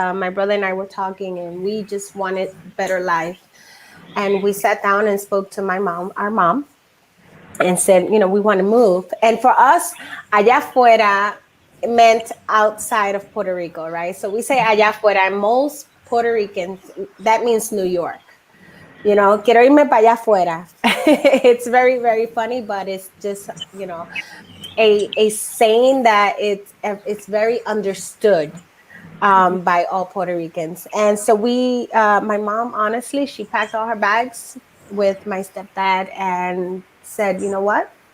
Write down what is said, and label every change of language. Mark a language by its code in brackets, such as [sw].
[en] My brother and I were talking, and we just wanted better life. And we sat down and spoke to our mom, and said, we want to move. And for us, [es] allá afuera [en] meant outside of Puerto Rico, right? So we say [es] allá afuera, [en] and most Puerto Ricans, that means New York. [es] Quiero irme para allá afuera. [en] It's very, very funny, but it's just, a saying that it's very understood by all Puerto Ricans. And so my mom, honestly, she packed all her bags with my stepdad and said, you know what?